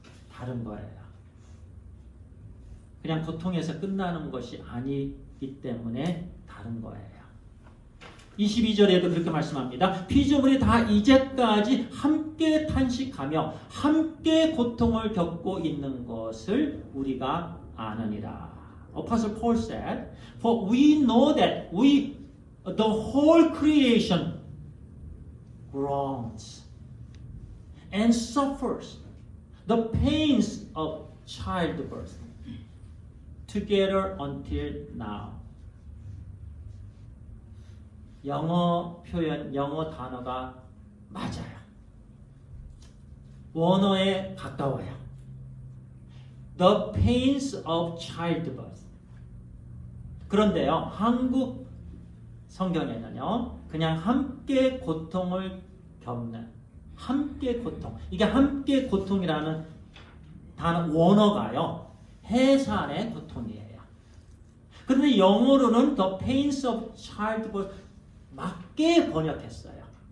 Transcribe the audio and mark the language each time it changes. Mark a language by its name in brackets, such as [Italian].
[Korean] 다른 거예요. 그냥 고통에서 끝나는 것이 아니기 때문에 다른 거예요. 22절에도 그렇게 말씀합니다. 피조물이 다 이제까지 함께 탄식하며 함께 고통을 겪고 있는 것을 우리가 아느니라. [English] Apostle Paul said, For we know that the whole creation groans and suffers the pains of childbirth together until now. [Korean] 영어 표현, 영어 단어가 맞아요. 원어에 가까워요. [English] The pains of childbirth. [Korean] 그런데요, 한국 성경에는요, 그냥 함께 고통을 겪는, 함께 고통. 이게 함께 고통이라는 단어, 원어가요, 해산의 고통이에요. 그런데 영어로는 [English] The pains of childbirth [Korean] 맞게 번역했어요.